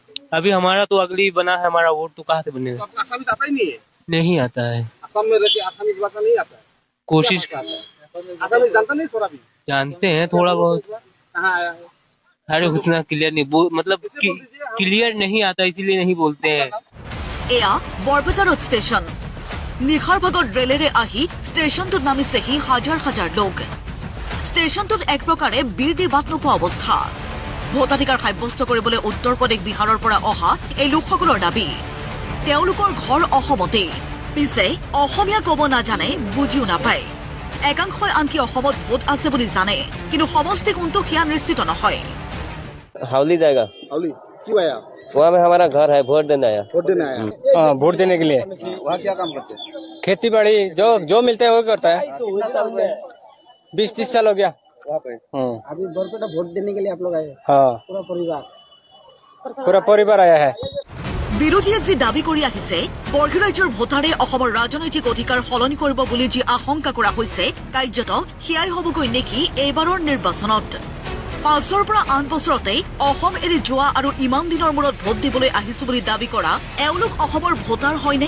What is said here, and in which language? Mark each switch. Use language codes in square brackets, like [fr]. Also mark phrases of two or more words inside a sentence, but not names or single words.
[hi] अभी हमारा तो अगली बना है, हमारा वोट तो कहाँ से तो बनेगा? आपका आसामी आता ही नहीं है? नहीं आता है। असम में रहते आसामी भाषा नहीं आता है? कोशिश क्या भाषा आता है? आसामी जानता नहीं थोड़ा भी? जानते हैं थोड़ा बहुत। कहाँ आया है? अरे उतना क्लियर नहीं मतलब क्लियर नहीं आता, इसीलिए नहीं बोलते हैं। [as] এয়া বৰপেটা ৰোড ষ্টেচন। নিশাৰ ভাগত ৰেলেৰে আহি ষ্টেচনটোত নামিছেহি হাজাৰ হাজাৰ লোক। ষ্টেচনটোত এক প্ৰকাৰে বীৰ দি বাট নোপোৱা অৱস্থা। ভোটাধিকাৰ সাব্যস্ত কৰিবলৈ উত্তৰ প্ৰদেশ, বিহাৰৰ পৰা অহা এই লোকসকলৰ দাবী। তেওঁলোকৰ ঘৰ অসমতে, পিছে অসমীয়া ক'ব নাজানে, বুজিও নাপায়। একাংশই আনকি অসমত ভোট আছে বুলি জানে, কিন্তু সমষ্টি কোনটো সেয়া নিশ্চিত নহয়। [hi] हावली जाएगा। हावली क्यों आया? वहाँ में हमारा घर है, वोट देने आया। वोट देने आया? हाँ, वोट देने के लिए। वहाँ क्या काम करते हैं? खेती बाड़ी जो मिलता है वो करता है। 20-30 साल हो गया। वहाँ पे अभी बरपेटा वोट देने के लिए आप लोग आए? हाँ, पूरा परिवार आया है। [as] বিৰোধীয়ে যি দাবী কৰি আহিছে, বহিৰাজ্যৰ ভোটাৰে অসমৰ ৰাজনৈতিক অধিকাৰ সলনি কৰিব বুলি যি আশংকা কৰা হৈছে, কাৰ্যত সেয়াই হ'বগৈ নেকি এইবাৰৰ নিৰ্বাচনত। 5ৰ পৰা 8 বছৰতে অসম এৰি যোৱা আৰু ইমান দিনৰ মূৰত ভোট দিবলৈ আহিছো বুলি দাবী কৰা এওঁলোক অসমৰ ভোটাৰ হয়নে?